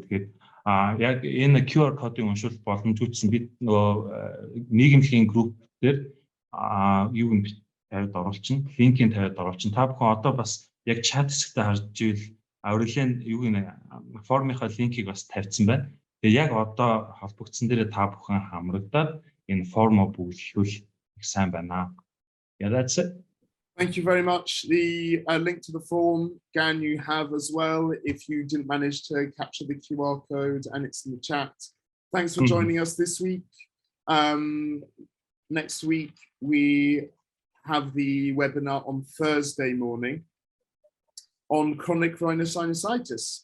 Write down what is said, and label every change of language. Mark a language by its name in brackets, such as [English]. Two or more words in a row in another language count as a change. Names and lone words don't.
[Mongolian] Тэгээд яг энэ QR кодыг уншуулах боломжгүйсэн бид нөгөө нийгэмлэгийн групп дээр юуг нь тавьд оруулчин, линкийг тавьд оруулчин. Та бүхэн одоо бас яг чат хэсэгтээ харж ивэл урьдчилан юуг нь формынхаа линкийг бас тавьсан байна. Тэгээ яг одоо холбогдсон дээрээ та бүхэн хамрагдаад энэ формо бүглэхүүл их сайн байна. [English] Yeah, that's it. Thank you very much. The link to the form, Gan, you have as well if you didn't manage to capture the QR code, and it's in the chat. Thanks for joining us this week. Next week, we have the webinar on Thursday morning on chronic rhinosinusitis.